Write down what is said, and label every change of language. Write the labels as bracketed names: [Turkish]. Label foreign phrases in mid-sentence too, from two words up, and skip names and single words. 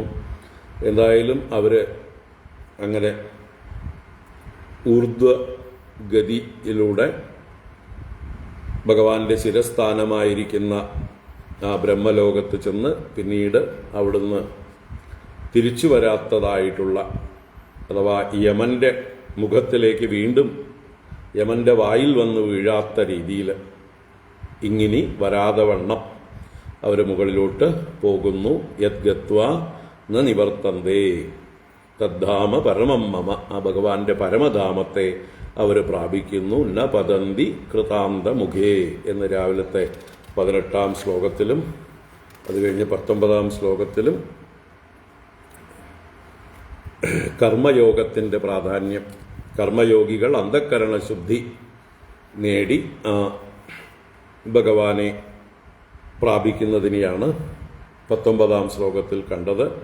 [Malayalam] എന്തായാലും അവർ അങ്ങനെ ഊർധ്വഗതിയിലൂടെ ഭഗവാന്റെ ശിരസ്ഥാനമായിരിക്കുന്ന ആ ബ്രഹ്മലോകത്ത് ചെന്ന് പിന്നീട് അവിടുന്ന് തിരിച്ചു വരാത്തതായിട്ടുള്ള, അഥവാ യമൻ്റെ മുഖത്തിലേക്ക് വീണ്ടും യമൻ്റെ വായിൽ വന്ന് വീഴാത്ത രീതിയിൽ ഇങ്ങനെ വരാതെ വണ്ണം അവർ മുകളിലോട്ട് പോകുന്നു. [Sanskrit] യത് ഗത്വാ ന നിവർത്തന്തേ തദ്ധാമ പരമം മമ, [Malayalam] ആ ഭഗവാന്റെ പരമധാമത്തെ അവർ പ്രാപിക്കുന്നു. [Sanskrit] ന പതന്തി കൃതാന്ത മുഖേ [Malayalam] എന്ന് രാവിലത്തെ 18 ശ്ലോകത്തിലും അത് കഴിഞ്ഞ് 19 ശ്ലോകത്തിലും കർമ്മയോഗത്തിൻ്റെ പ്രാധാന്യം, കർമ്മയോഗികൾ അന്ധക്കരണ ശുദ്ധി നേടി ഭഗവാനെ പ്രാപിക്കുന്നതിനെയാണ് 19 ശ്ലോകത്തിൽ കണ്ടത്.